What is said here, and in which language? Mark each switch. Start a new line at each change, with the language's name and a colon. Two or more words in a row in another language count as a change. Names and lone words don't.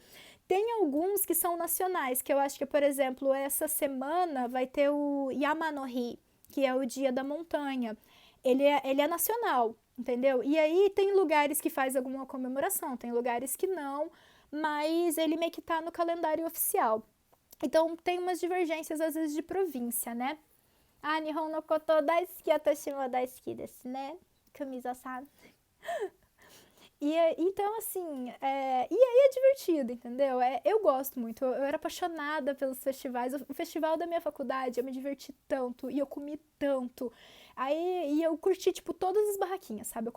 Portuguese: Tem alguns que são nacionais, que eu acho que, por exemplo, essa semana vai ter o Yamanohi, que é o Dia da Montanha. Ele é nacional, entendeu? E aí tem lugares que faz alguma comemoração, tem lugares que não, mas ele meio que tá no calendário oficial. Então tem umas divergências às vezes de província, né?
Japanese: あ、日本のこと大好き、私も大好きです,
Portuguese: né? Kamiza-san. Então, assim, e aí é divertido, entendeu? Eu gosto muito, eu era apaixonada pelos festivais. O festival da minha faculdade, eu me diverti tanto e eu comi tanto. Aí, e eu curti, tipo, todas as barraquinhas, sabe?